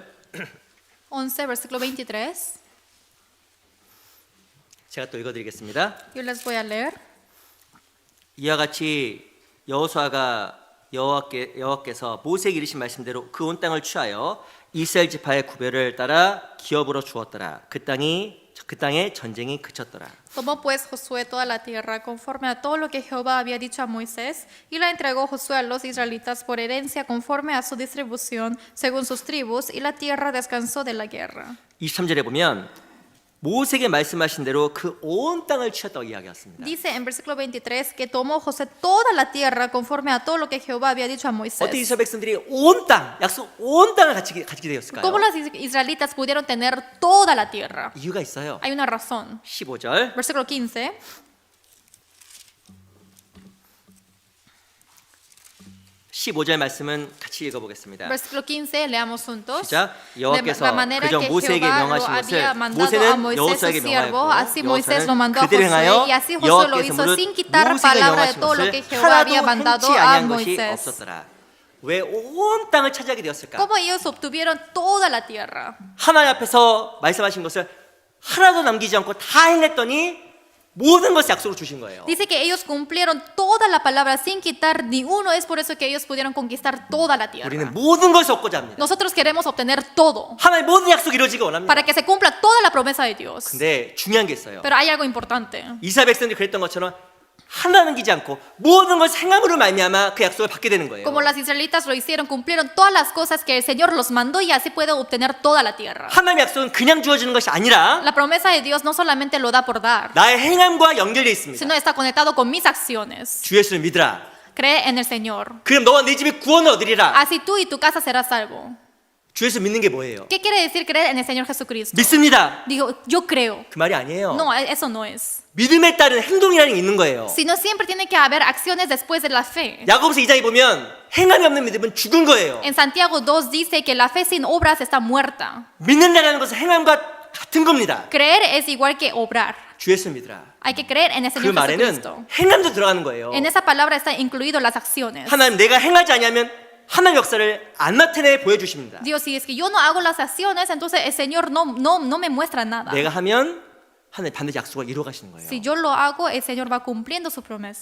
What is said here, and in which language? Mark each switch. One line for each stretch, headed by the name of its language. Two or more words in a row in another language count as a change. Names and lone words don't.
Spanish: 11, versículo 23.
Korean: 제가 또 읽어드리겠습니다.
Spanish: Yo les voy a leer.
Korean: 이와 같이 여호수아가 여호와께서 모세에게 이르신 말씀대로 그 온 땅을 취하여 이스라엘 지파의 구별을 따라 기업으로 주었더라. 그 땅에 전쟁이 그쳤더라.
Spanish: Tomó pues Josué toda la tierra conforme a todo lo que Jehová había dicho a Moisés, y la entregó Josué a los israelitas por herencia conforme a su distribución, según sus tribus, y la tierra descansó de la guerra.
Korean: 23절에 보면 모세에게 말씀하신 대로 그 온 땅을 취했다고 이야기했습니다.
Spanish: Dice en versículo 23 que tomó José toda la tierra conforme a todo lo que Jehová había dicho a Moisés.
Korean: 어떻게 이스라엘 백성들이 온 땅, 약속 온 땅을 가지게 되었을까요?
Spanish: ¿Cómo los israelitas pudieron tener toda la tierra?
Korean: 이유가 있어요.
Spanish: Hay una razón.
Korean: 15절
Spanish: Versículo 15.
Korean: 15절 말씀은 같이 읽어보겠습니다.
Spanish: Versículo 15, leamos juntos.
Korean: 시작.
Spanish: De
Korean: 여호와께서
Spanish: la manera
Korean: 그정
Spanish: que
Korean: 모세에게
Spanish: Jehová lo
Korean: 명하신
Spanish: había
Korean: 것을
Spanish: mandado a
Korean: 모세는
Spanish: Moisés su
Korean: 여호수아에게
Spanish: siervo,
Korean: 명하였고
Spanish: así Moisés lo mandó a
Korean: 그대로
Spanish: Josué,
Korean: 행하여
Spanish: y así Josué lo
Korean: 여호와께서
Spanish: hizo
Korean: 무릇
Spanish: sin quitar
Korean: 모세에게
Spanish: palabra de
Korean: 명하신
Spanish: todo lo
Korean: 것을
Spanish: que Jehová había
Korean: 하나도
Spanish: mandado
Korean: 행치
Spanish: a
Korean: 아니한 것이
Spanish: Moisés.
Korean: 없었더라. 왜 온 땅을 차지하게 되었을까?
Spanish: ¿Cómo ellos obtuvieron toda la tierra?
Korean: 하나님 앞에서 말씀하신 것을 하나도 남기지 않고 다 행했더니 모든 것을 약속으로 주신 거예요.
Spanish: Dice que ellos cumplieron toda la palabra sin quitar ni uno. Es por eso que ellos pudieron conquistar toda la tierra.
Korean: 우리는 모든 것을 얻고자 합니다.
Spanish: Nosotros queremos obtener todo
Korean: 하나님 모든 약속이 이루어지기 원합니다.
Spanish: para que se cumpla toda la promesa de Dios.
Korean: 근데 중요한 게 있어요.
Spanish: Pero hay algo importante.
Korean: 이스라엘 백성들이 그랬던 것처럼 하나 남기지 않고 모든 것을 행함으로 말미암아 그 약속을 받게 되는 거예요.
Spanish: Como los israelitas lo hicieron, cumplieron todas las cosas que el Señor los mandó y así pueden obtener toda la tierra.
Korean: 하나님의 약속은 그냥 주어지는 것이 아니라
Spanish: La promesa de Dios no solamente lo da por dar,
Korean: 나의 행함과 연결되어 있습니다.
Spanish: sino está conectado con mis acciones.
Korean: 주 예수를 믿으라.
Spanish: Cree en el Señor.
Korean: 그럼 너와 네 집이 구원을 얻으리라.
Spanish: Así tú y tu casa serás salvo.
Korean: 주 예수 믿는 게 뭐예요?
Spanish: ¿Qué quiere decir creer en el Señor Jesucristo?
Korean: 믿습니다.
Spanish: Digo, yo creo.
Korean: 그 말이 아니에요.
Spanish: No, eso no es.
Korean: 믿음에 따른 행동이라는 게 있는 거예요.
Spanish: Sino siempre tiene que haber acciones después de la fe.
Korean: 야고보서 2장에 보면 행함이 없는 믿음은 죽은 거예요.
Spanish: En Santiago 2 dice que la fe sin obras está muerta.
Korean: 믿는다는 것은 행함과 같은 겁니다.
Spanish: Creer es igual que obrar.
Korean: 주 예수 믿으라.
Spanish: Hay que creer en el
Korean: 그
Spanish: Señor
Korean: 말에는
Spanish: Jesucristo.
Korean: 행함도 들어가는 거예요.
Spanish: En esa palabra está incluido las acciones.
Korean: 하나님 내가 행하지 않으면 하나님 역사를 안 나타내 보여주십니다.
Spanish: Dios, si es que yo no hago las acciones, entonces el Señor no me muestra nada.
Korean: 내가 하면 하나님 반드시 약속을 이루어 가시는 거예요.
Spanish: Si yo lo hago, el Señor va cumpliendo su promesa.